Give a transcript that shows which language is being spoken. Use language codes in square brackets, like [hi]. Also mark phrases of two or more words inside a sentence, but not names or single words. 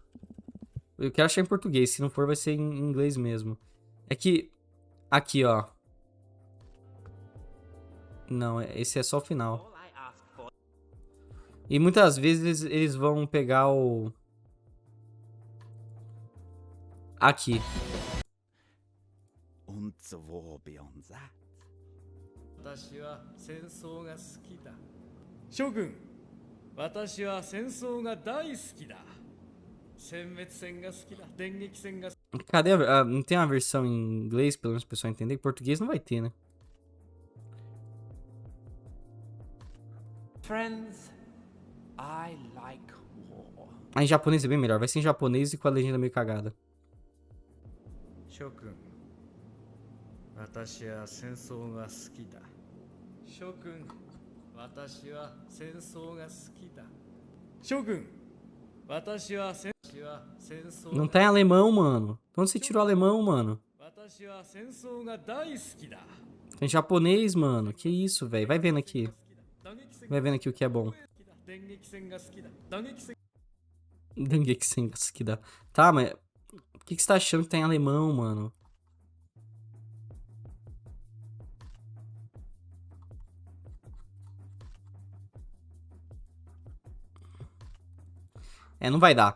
[pt] Eu quero achar em português, se não for vai ser em inglês mesmo. É que, aqui, ó. Não, esse é só o final. E muitas vezes eles vão pegar o... Aqui. [ja] 私は戦争が好きだ。諸君、私は戦争が大好きだ。殲滅戦が好きだ。電撃戦が。 [pt] Cadê não tem uma versão em inglês, pelo menos o pessoal entender? Em português não vai ter, né? [en] Friends, I like war. [pt] Em japonês é bem melhor. Vai ser em japonês e com a legenda meio cagada. [ja] 諸君、私は戦争が好きだ。諸君、私は戦争が好きだ。諸君、 私は戦争 [pt] Não tá em alemão, mano. De onde você tirou alemão, mano? [ja] 私は戦争が大好きだ [pt] Tá em japonês, mano. Que isso, velho. Vai vendo aqui. [ja] 打撃戦 [pt] Vai vendo aqui o que é bom. [ja] 電撃戦が好きだ打撃戦 [pt] Dengeki que dá. Tá, mas... O que você tá achando que tá em alemão, mano? É, não vai dar.